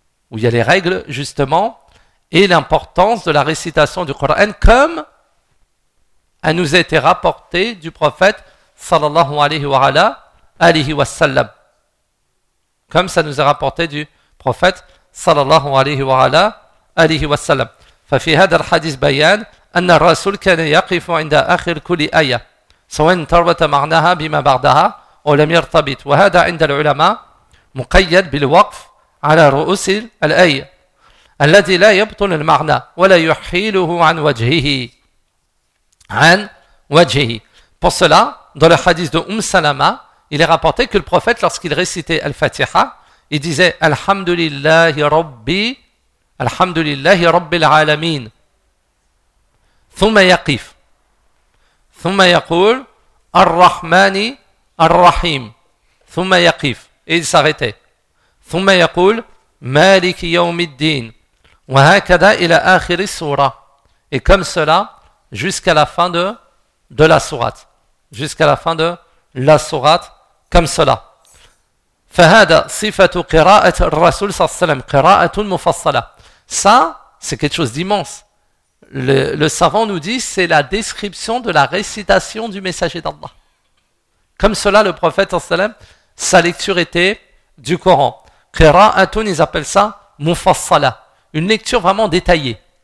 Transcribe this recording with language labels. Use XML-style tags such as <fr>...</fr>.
<fr>Où il y a les règles, justement, et l'importance de la récitation du Coran, comme elle nous a été rapportée du prophète, sallallahu alayhi wa sallam. Comme ça nous est rapporté du prophète, sallallahu alayhi wa sallam.</fr> <ar>Fafi hada al-hadith bayan, anna rasul kana yaqifu inda akhir kuli ayah. سوين تروة معناها بما بعدها ولم يرتبط وهذا عند العلماء مقيد بالوقف على رؤوس الآية الذي لا يبطل المعنى ولا يحيله عن وجهه</ar> <fr>Pour cela, dans le hadith de Salama, il est rapporté que le prophète, lorsqu'il récitait Al-Fatiha, il disait</fr> <ar>Alhamdulillahi Rabbil Alamin Thumma yaqif ثم يقول الرحمن الرحيم ثم يقف</ar> <fr>il s'arrêtait</fr> <ar>ثم يقول مالك يوم الدين وهكذا الى اخر السوره</ar> <fr>et comme cela jusqu'à la fin de la sourate jusqu'à la fin de la sourate comme cela</fr> <ar>فهذا صفه قراءه الرسول صلى الله عليه وسلم قراءه مفصله</ar> <fr>ça c'est quelque chose d'immense. Le savant nous dit, c'est la description de la récitation du messager d'Allah. Comme cela, le prophète, sallam, sa lecture était du Coran. Qira'atun, ils appellent ça mufassala. Une lecture vraiment détaillée.</fr>